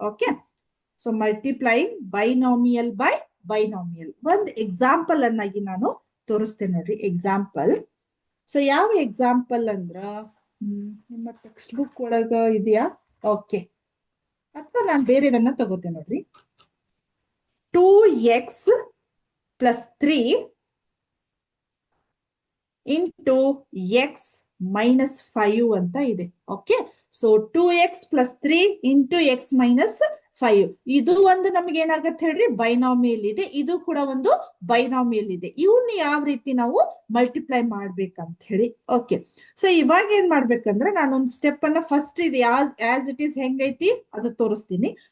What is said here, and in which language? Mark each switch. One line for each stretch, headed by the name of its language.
Kannada: Okay, so multiplying binomial by binomial ಒಂದು example ಅನ್ನಾಗಿ ನಾನು ತೋರಿಸ್ತೇನೆ ನೋಡ್ರಿ. ಎಕ್ಸಾಂಪಲ್, ಸೊ ಯಾವ ಎಕ್ಸಾಂಪಲ್ ಅಂದ್ರ ನಿಮ್ಮ ಟೆಕ್ಸ್ಟ್ ಬುಕ್ ಒಳಗ ಇದೆಯಾ? ಓಕೆ, ಅಥವಾ ನಾನು ಬೇರೆದನ್ನ ತಗೋತೇನೆ ನೋಡ್ರಿ.
English: 2x plus 3 into x minus 5
Kannada: ಅಂತ ಇದೆ. Okay, so
English: 2x plus 3 into x minus 5
Kannada: ಇದು ಒಂದು ನಮ್ಗೆ ಏನಾಗತ್ತೆ ಹೇಳ್ರಿ, ಬೈನಾಮಿಯಲ್ ಇದೆ. ಇದು ಕೂಡ ಒಂದು ಬೈನಾಮಿಯಲ್ ಇದೆ. ಇವನ್ನ ಯಾವ ರೀತಿ ನಾವು ಮಲ್ಟಿಪ್ಲೈ ಮಾಡ್ಬೇಕಂತ ಹೇಳಿ. ಓಕೆ, ಸೊ ಇವಾಗ ಏನ್ ಮಾಡ್ಬೇಕಂದ್ರೆ ನಾನೊಂದು ಸ್ಟೆಪ್ ಅನ್ನ ಫಸ್ಟ್ ಇದೆ
English: as it is
Kannada: ಹೆಂಗೈತಿ ಅದು ತೋರಿಸ್ತೀನಿ.